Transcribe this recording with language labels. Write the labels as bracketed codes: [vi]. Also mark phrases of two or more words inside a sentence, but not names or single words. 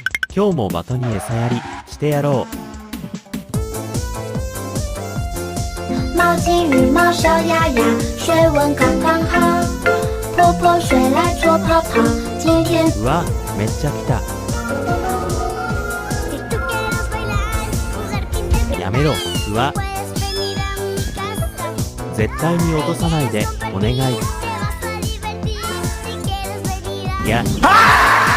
[ja] 今日も的に餌やりしてやろう。 [zh] 毛巾、羽毛、小鸭鸭，水温刚刚好。泼泼水来搓泡泡，今天 [ja] うわ、めっちゃ来た。やめろ、うわ。絶対に落とさないでお願い。いや、あー！